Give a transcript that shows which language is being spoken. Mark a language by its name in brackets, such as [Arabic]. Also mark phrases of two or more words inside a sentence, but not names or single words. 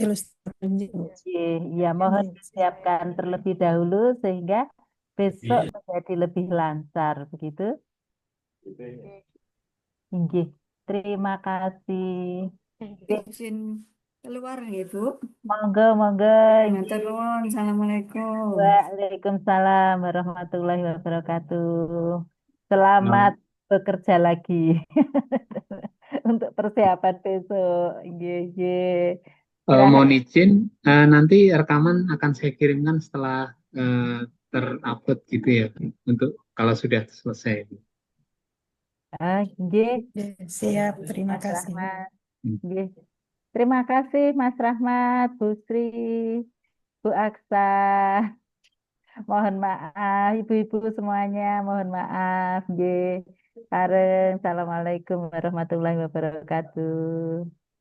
[Indonesian] Ya, mohon disiapkan terlebih dahulu sehingga besok menjadi lebih lancar, begitu? Inggih. Terima kasih. Izin keluar ya, Bu. Monggo. [Javanese] Matur nuwun. [Indonesian] Assalamualaikum. [Arabic] Waalaikumsalam warahmatullahi wabarakatuh. [Indonesian] Selamat bekerja lagi untuk persiapan besok. [Javanese] Nggih, nggih. [Indonesian] Mohon Kira-kira izin, nanti rekaman akan saya kirimkan setelah terupload gitu ya, untuk kalau sudah selesai. nggih, Siap, terima Mas kasih. Rahmat. Nggih. Terima kasih Mas Rahmat, Bu Sri, Bu Aksa. Mohon maaf, ibu-ibu semuanya, mohon maaf. [Javanese] Nggih. Sareng, [Arabic] Assalamualaikum warahmatullahi wabarakatuh.